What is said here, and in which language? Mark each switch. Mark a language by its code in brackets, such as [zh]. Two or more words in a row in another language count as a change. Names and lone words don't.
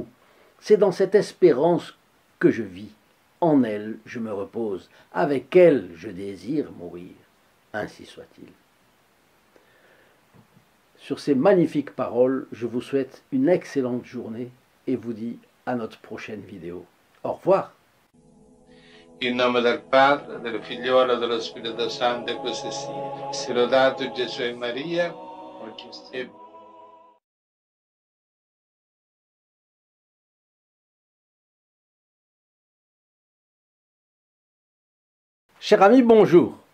[fr] C'est dans cette espérance que je vis. En elle, je me repose. Avec elle, je désire mourir. Ainsi soit-il. Sur ces magnifiques paroles, je vous souhaite une excellente journée et vous dis à notre prochaine vidéo. Au revoir. [it] In nome del Padre, del Figliolo e dello Spirito Santo, e così sia. Sia lodato Gesù e Maria. E [fr] Cher ami, bonjour.